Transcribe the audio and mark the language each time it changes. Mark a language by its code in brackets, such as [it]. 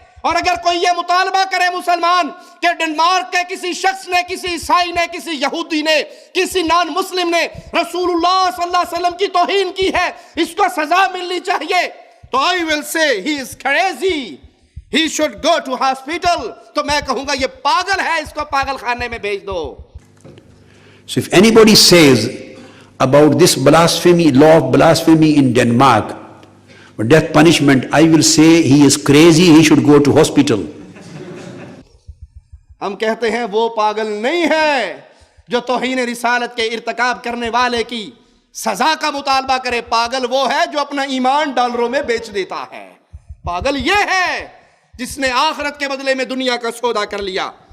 [ur] اور اگر کوئی یہ مطالبہ کرے مسلمان کہ ڈنمارک کے کسی شخص نے, کسی عیسائی نے, کسی یہودی نے, کسی نان مسلم نے رسول اللہ صلی اللہ علیہ وسلم کی توہین کی ہے, اس کو سزا ملنی چاہیے, تو [en] I will say he is crazy, he should go to hospital. [ur] تو میں کہوں گا یہ پاگل ہے, اس کو پاگل خانے میں بھیج دو. [en] So if anybody says about this blasphemy, law of blasphemy in Denmark, death punishment, I will say he is crazy, he should go to hospital. [ur] ہم کہتے ہیں وہ پاگل نہیں ہے جو توہین رسالت کے ارتکاب کرنے والے کی سزا کا مطالبہ کرے, پاگل وہ ہے جو اپنا ایمان ڈالروں میں بیچ دیتا ہے. پاگل یہ ہے جس نے آخرت کے بدلے میں دنیا کا سودا کر لیا.